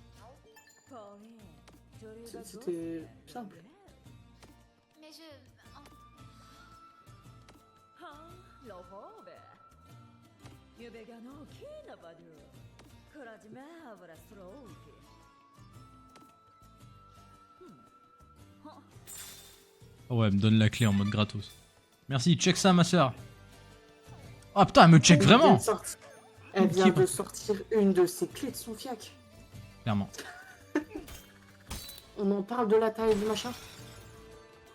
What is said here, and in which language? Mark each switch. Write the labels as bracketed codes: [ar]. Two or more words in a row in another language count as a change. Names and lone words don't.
[fr] C'était simple. Mais je... en- ロフォーベ夢がのきなバデュクラジメアブラスローキ Oh ouais, elle me donne la clé en mode gratos. Merci, check ça ma soeur. Oh putain, elle me check vraiment. Elle vient de sortir une de ses clés de son fiac. Clairement. On en parle de la taille du machin.